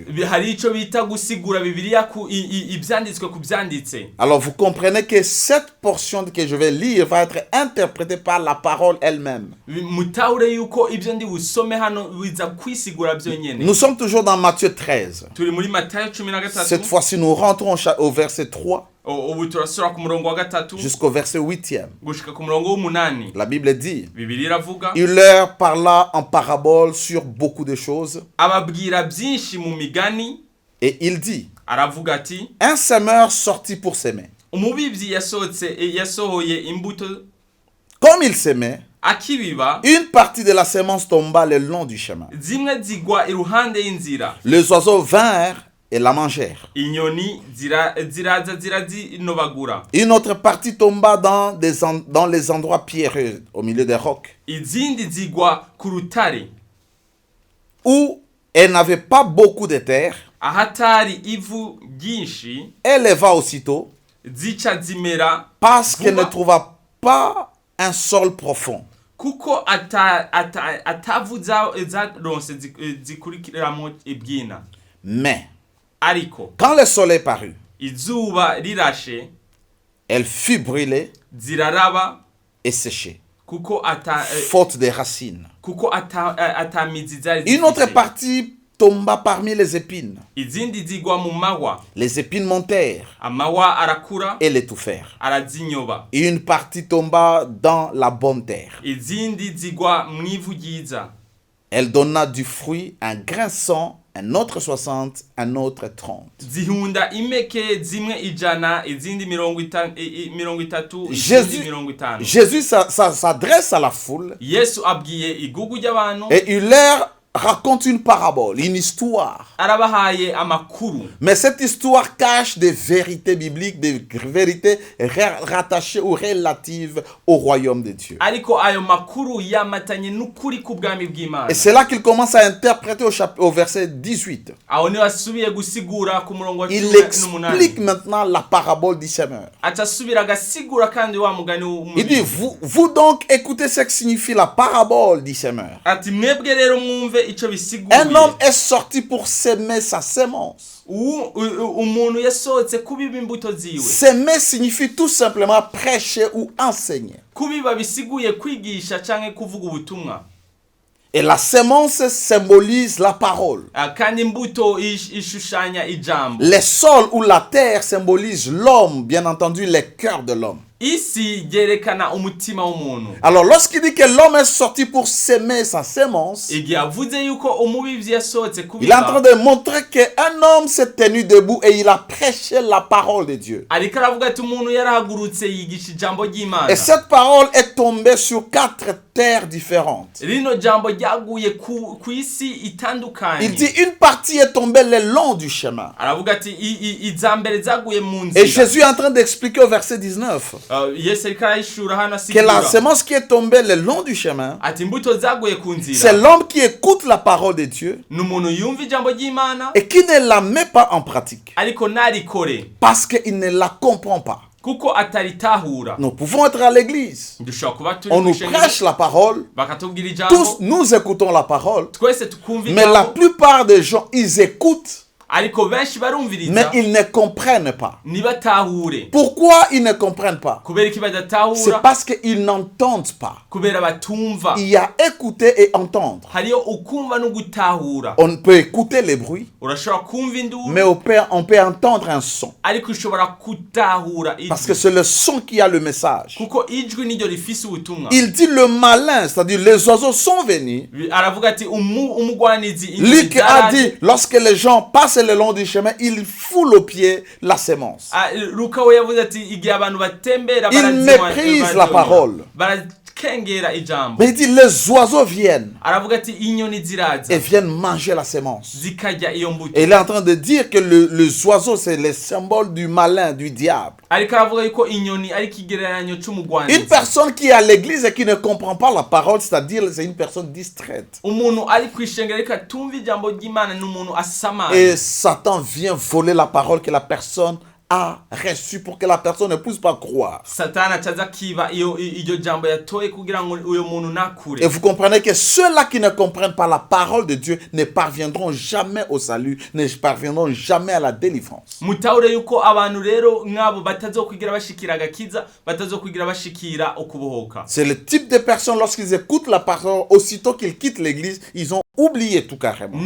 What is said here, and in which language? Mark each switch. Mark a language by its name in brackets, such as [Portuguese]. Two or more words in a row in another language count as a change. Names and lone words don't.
[Rundi] hari ico bita gusigura Bibiliya ku ibyanditswe ku byanditse. [French] Alors vous comprenez que cette portion que je vais lire va être interprétée par la parole elle-même. [Rundi] Mutahure yuko ibyo ndi busome hano biza kwisigura byonyene. [French] Nous sommes toujours dans Matthieu 13. [Rundi] Turi muri Matayo 13. [French] Cette fois-ci, nous rentrons au verset 3 [Rundi] ubu turasura ku murongo wa gatatu [French] jusqu'au verset 8e. [Rundi] gushika ku murongo w'umunani. [French] La Bible dit, [Rundi] Bibiliya iravuga, [French] il leur parla en parabole sur beaucoup de choses. [Rundi] ababwira byinshi mu migani, [French] Et il dit, [Rundi] aravuga ati, [French] un semeur sortit pour s'aimer. [Rundi] umubibyi yasohoye imbuto, [French] Comme il s'aimait, [Rundi] akibiba, [French] une partie de la sémence tomba le long du chemin. [Rundi] zimwe zigwa iruhande y'inzira, [French] Les oiseaux vinrent et la mangèrent. [Rundi] inyoni ziraza zirazinobagura, [French] Une autre partie tomba dans les endroits pierreux, au milieu des rocs, [Rundi] izindi zigwa ku rutare, [French] où elle n'avait pas beaucoup de terre. [Rundi] ahatari ivu ryinshi, [French] Elle leva aussitôt, [Rundi] zica zimera [French] parce qu'elle ne [Rundi] vuba, [French] trouva pas un sol profond. [Rundi] kuko atavu zaronse zikurikiramo ibwina. [French] Mais, [Rundi] Ariko [French] quand le soleil parut, [Rundi] izuba rirashe, [French] elle fut brûlée [Rundi] ziraraba, [French] et séchée, [Rundi] kuko [French] faute de racines. [Rundi] atamizi zari [French] Une autre [Rundi] zifise. [French] partie tomba parmi les épines. [Rundi] Izindi zigwa mu mahwa, [French] Les épines montèrent [Rundi] amahwa arakura, [French] et l'étouffèrent. [Rundi] arazinyoba. [French] Une partie tomba dans la bonne terre. [Rundi] Izindi zigwa mwivu ryiza, [French] Elle donna du fruit, un grain 100, un autre 60, un autre 30. [Rundi] zihunda imeke, zimwe 100, izindi 30, [French] Jésus- [Rundi] izindi 50. [French] Jésus s'adresse à la foule [Rundi] Yesu abwiye igugu ry'abantu, [French] et il leur raconte une parabole, une histoire. [Rundi] arabahaye amakuru. [French] Mais cette histoire cache des vérités bibliques, des vérités rattachées ou relatives au royaume de Dieu. [Rundi] Ariko ayo makuru yamatanye n'ukuri k'ubwami bw'Imana. [French] Et c'est là qu'il commence à interpréter au verset 18. [Rundi] Aho niho asubiye gusigura ku murongo wa [French] Il [Rundi] 18. [French] explique maintenant la parabole du semeur. [Rundi] Aca asubira agasigura kandi wa mugani [French] Il dit, [Rundi] w'umubizi. [French] vous donc écoutez ce que signifie la parabole du semeur. [Rundi] Ati mwebwe rero mwumve ico [French] Un [Rundi] bisiguye. [French] homme est sorti pour s'aimer sa sémence. [Rundi] Umuntu yasohotse kubiba imbuto ziwe. [French] S'aimer signifie tout simplement prêcher ou enseigner. [Rundi] Kubiba bisiguye kwigisha canke kuvuga ubutumwa. [French] Et la sémence symbolise la parole. [Rundi] Kandi imbuto ishushanya ijambo. [French] Les sols ou la terre symbolisent l'homme, bien entendu, les cœurs de l'homme. [Rundi] Isi ryerekana umutima w'umuntu. [French] Alors, lorsqu'il dit que l'homme est sorti pour s'aimer sa sémence, [Rundi] Igihe avuze yuko umubivyi yasohotse [French] il est en train [Rundi] kubiba, [French] de montrer qu'un homme s'est tenu debout et il a prêché la parole de Dieu. [Rundi] ariko aravuga ati umuntu yarahagurutse yigisha ijambo ry'Imana. [French] Et cette parole est tombée sur 4 terres différentes. [Rundi] rino jambo ryaguye ku isi itandukanye. [French] Il dit une partie est tombée le long du chemin. [Rundi] aravuga ati izambere zaguye mu [French] Et [Rundi] nzira. [French] Jésus est en train d'expliquer au verset 19 [Rundi] Yesu ariko arayishura hano [French] que la [Rundi] asigura [French] semence qui est tombée le long du chemin, [Rundi] ati imbuto zaguye ku [French] c'est [Rundi] nzira [French] l'homme qui écoute la parole de Dieu [Rundi] ni umuntu yumva ijambo ry'Imana [French] et qui ne la met pas en pratique [Rundi] ariko ntarikore [French] parce qu'il ne la comprend pas. [Rundi] kuko ataritahura. [French] Nous pouvons être à l'église, [Rundi] dushobora kuba turi [French] on [Rundi] mu [French] nous [Rundi] ishengero [French] prêche la parole, [Rundi] bakatubwira [French] tous [Rundi] ijambo [French] nous écoutons la parole, [Rundi] twese tukumva [French] mais la [Rundi] ijambo [French] plupart des gens, ils écoutent, [Rundi] ariko benshi [French] mais [Rundi] barumviriza [French] ils ne comprennent pas. [Rundi] ntibatahure. [French] Pourquoi ils ne comprennent pas? [Rundi] kubera iki [French] C'est [Rundi] badatahura? [French] parce qu'ils n'entendent pas. [Rundi] kubera batumva. [French] Il y a écouter et entendre. [Rundi] hariyo ukumva no gutahura. [French] On peut écouter les bruits, [Rundi] urashobora kumva induru [French] mais on peut entendre un son. [Rundi] ariko ushobora gutahura [French] Parce que [Rundi] ijwi [French] c'est le son qui a le message. [Rundi] kuko ijwi niryo rifise ubutumwa. [French] Il dit le malin, c'est-à-dire les oiseaux sont venus. [Rundi] aravuga ati umugwanizi [French] Luc a dit, lorsque les gens passent le long du chemin, ils foulent aux pieds la sémence. [Rundi] Luka we yavuze ati igihe abantu batembera [French] Ils méprisent la parole. [Rundi] barakengera ijambo. [French] Mais il dit, les oiseaux viennent [Rundi] aravuga ati inyoni ziraza [French] et viennent manger la sémence. [Rundi] zikarya iyo mbuto. [French] Et il est en train de dire que les oiseaux, c'est le symbole du malin, du diable. [Rundi] ariko aravuga yuko inyoni ari ikigereranyo [French] Une [Rundi] c'umugwanizi. [French] personne qui est à l'église et qui ne comprend pas la parole, c'est-à-dire c'est une personne distraite. [Rundi] umuntu ari kwishengera ariko atumva ijambo ry'Imana ni umuntu asamaye. [French] Et Satan vient voler la parole que la personne a reçue pour que la personne ne puisse pas croire. [Rundi] satani acaza akiba iryo jambo yatoye kugira ngo uyo muntu nakure. [French] Et vous comprenez que ceux-là qui ne comprennent pas la parole de Dieu ne parviendront jamais au salut, ne parviendront jamais à la délivrance. [Rundi] mutahure yuko abantu rero nk'abo batazokwigira bashikira agakiza, batazokwigira bashikira ukubohoka. [French] C'est le type de personnes, lorsqu'ils écoutent la parole, aussitôt qu'ils quittent l'église, ils ont oublié tout carrément.